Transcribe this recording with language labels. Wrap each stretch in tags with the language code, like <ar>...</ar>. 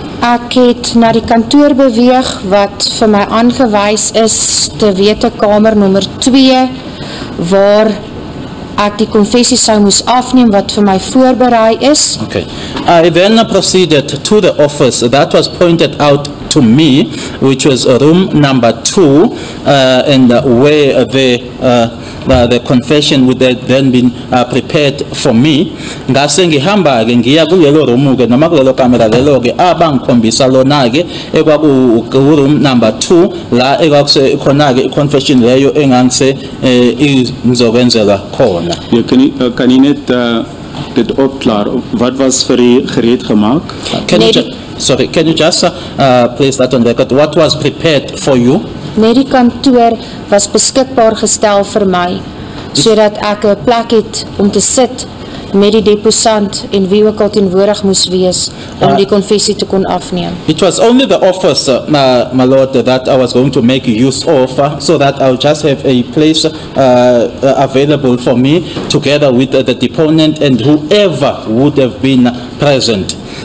<af>Ek het na die kantoor beweeg wat vir my aangewys is te wete kamer nommer 2 waar ek die konfessie sou moes afneem wat vir my voorberei is.</af> <en>Okay. I then proceeded to the office that was pointed out to me, which was room number 2, and where the confession would have then been prepared for me.</en> <zu>Ngase ngihamba ke ngiya kulelo room ke noma kulelo kamera lelo ke abangikhombisa lona ke ekwaku room number 2 la ekwakuse khona ke confession leyo engangise ngizokwenzelwa khona.</zu> <af>Kan jy net dit opklaar? Wat was vir die gereed gemaak?</af> <en>Can you just place that on record? What was prepared for you?</en> <af>Net die kantoor was beskikbaar gestel vir my, sodat ek 'n plek het om te sit met die deposant en wie ook al teenwoordig moes wees om die konfessie te kon afneem.</af> <en>It was only the office, my lord, that I was going to make use of, so that I would just have a place available for me together with the deponent and whoever would have been present.</en>